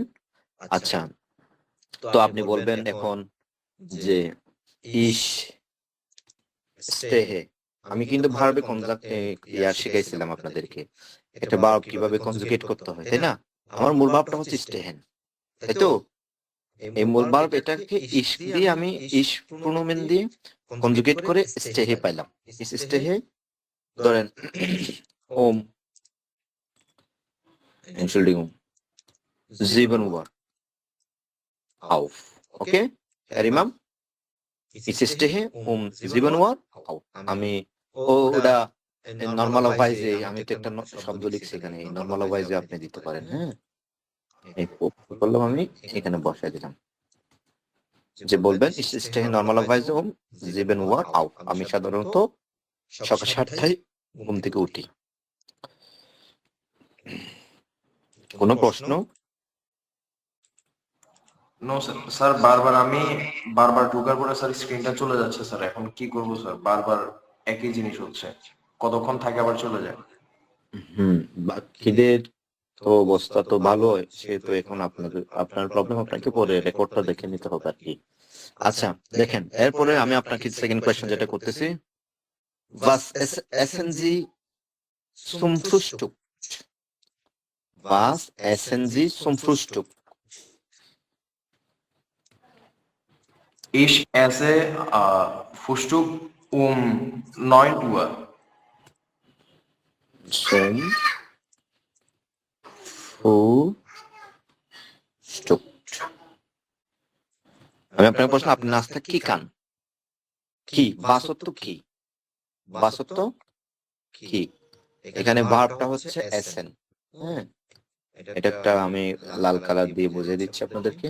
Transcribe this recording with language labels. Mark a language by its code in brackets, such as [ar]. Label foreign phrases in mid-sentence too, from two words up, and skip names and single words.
[bn] আচ্ছা, তো আপনি বলবেন এখন যে [de] ich stehe, [bn] আমি কিন্তু ভার্বে শিখাইছিলাম আপনাদেরকে একটা ভার্ব কিভাবে কনজুগেট করতে হয়, তাই না? আমার মূল ভার্বটা হচ্ছে স্টেহেন, তাই তো? এই মূল ভার্ব এটাকে ইস দিয়ে আমি ইস প্রোনোমেন দিয়ে কনজুগেট করে স্টেহে পাইলাম। [de] ich stehe [bn] ধরেন ওম, [de] Entschuldigung, 7 Uhr auf. Okay? Herr Imam, ich stehe um 7 Uhr auf. [bn] আমি ওটা নরমালাইজে আমি তো একটা শব্দ লিখছি এখানে, এই নরমালাইজে আপনি দিতে পারেন, হ্যাঁ? এই করলাম আমি এখানে বসায় দিলাম। যে বলবেন [de] ich stehe normalerweise um 7 Uhr auf. [bn] আমি সাধারণত সকাল 7টায় ঘুম থেকে উঠি। কোনো প্রশ্ন? নো স্যার, বারবার ঢোকার পরে স্যার স্ক্রিনটা চলে যাচ্ছে স্যার, এখন কি করবো স্যার? বারবার একই জিনিস হচ্ছে, কতক্ষণ থাকে আবার চলে যায়। বাকিদের তো অবস্থা তো ভালো, সেহেতু এখন আপনার প্রবলেম আপনাকে পরে রেকর্ডটা দেখে নিতে হবে আর কি। আচ্ছা দেখেন, এরপরে আমি আপনাকে [en] second question [bn] যেটা করতেছি, [de] was essen Sie zum Frühstück? Was essen Sie zum Frühstück? Ich esse Frühstück um 9 Uhr. Zum Frühstück. [bn] আমি আপনাকে প্রশ্ন, আপনি নাস্তা কি খান? কি বাসত্ব কি? বাসত্ব কি? এখানে ভার্বটা হচ্ছে এসেন, হ্যাঁ? এটা একটা আমি লাল কালার দিয়ে বুঝিয়ে দিচ্ছি আপনাদেরকে।